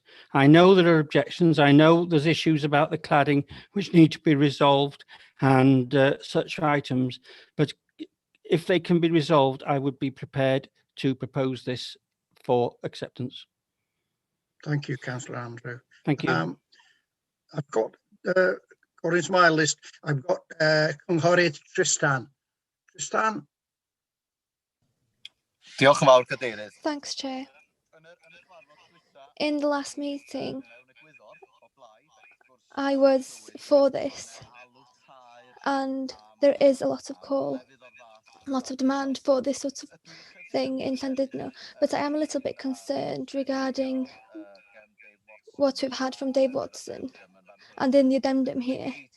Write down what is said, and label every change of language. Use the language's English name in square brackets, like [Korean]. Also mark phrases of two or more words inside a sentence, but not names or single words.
[English] I know there are objections. I know there's issues about the cladding which need to be resolved and such items, but if they can be resolved, I would be prepared to propose this for acceptance. Thank you, Councillor Andrew. Thank you. I've got, according to my list, I've got Cynghorydd Tristan. Tristan? [Welsh] Diolch yn fawr, Cadeirydd. [English] Thanks, Chair. In the last meeting, I was for this, and there is a lot of call, a lot of demand for this sort of thing in Llandudno, but I am a little bit concerned regarding what we've had from Dave Watson and in the addendum here.